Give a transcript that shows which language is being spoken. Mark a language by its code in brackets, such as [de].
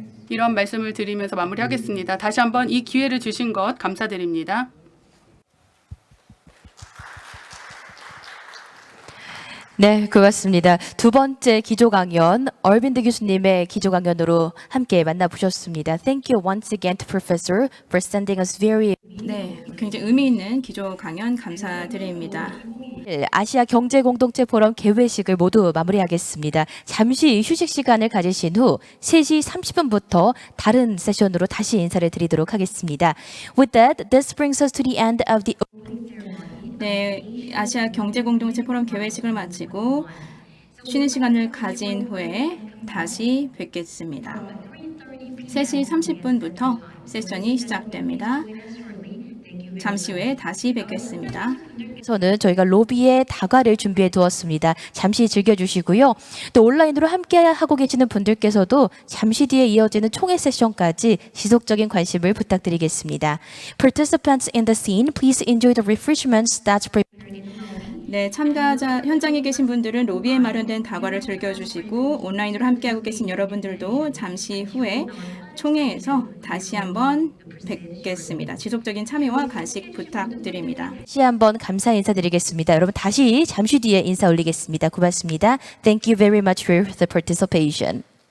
[ko] 이런 말씀을 드리면서 마무리하겠습니다. 다시 한번 이 기회를 주신 것 감사드립니다. 네, 고맙습니다. 두 번째 기조 강연, 얼빈드 교수님의 기조 강연으로 함께 만나보셨습니다. [en] Thank you once again to Professor for sending us very [ko] 네, 굉장히 의미 있는 기조 강연 감사드립니다. 아시아 경제 공동체 포럼 개회식을 모두 마무리하겠습니다. 잠시 휴식 시간을 가지신 후 3시 30분부터 다른 세션으로 다시 인사를 드리도록 하겠습니다. [en] With that, this brings us to the end of the [ko] 네, 아시아 경제 공동체 포럼 개회식을 마치고 쉬는 시간을 가진 후에 다시 뵙겠습니다. 3시 30분부터 세션이 시작됩니다. 잠시 후에 다시 뵙겠습니다. 저는 저희가 로비에 다과를 준비해 두었습니다. 잠시 즐겨주시고요. 또 온라인으로 함께 하고 계시는 분들께서도 잠시 뒤에 이어지는 총회 세션까지 지속적인 관심을 부탁드리겠습니다. [en] Participants in the scene, please enjoy the refreshments that's [ko] 네, 참가자 현장에 계신 분들은 로비에 마련된 다과를 즐겨주시고 온라인으로 함께하고 계신 여러분들도 잠시 후에 총회에서 다시 한번 뵙겠습니다. 지속적인 참여와 간식 부탁드립니다. 다시 한번 감사 인사드리겠습니다. 여러분 다시 잠시 뒤에 인사 올리겠습니다. 고맙습니다. [en] Thank you very much for the participation.